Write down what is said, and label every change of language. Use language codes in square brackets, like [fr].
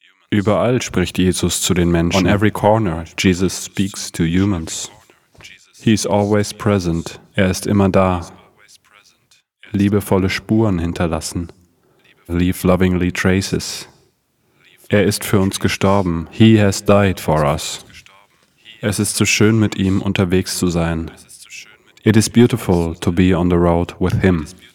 [de] Überall spricht Jesus zu den Menschen. [en] On every corner, Jesus speaks to humans. He is always present. [de] Er ist immer da. Liebevolle Spuren hinterlassen. [en] Leave lovingly traces. [de] Er ist für uns gestorben. [en] He has died for us. [de] Es ist so schön, mit ihm unterwegs zu sein. [en] It is beautiful to be on the road with him.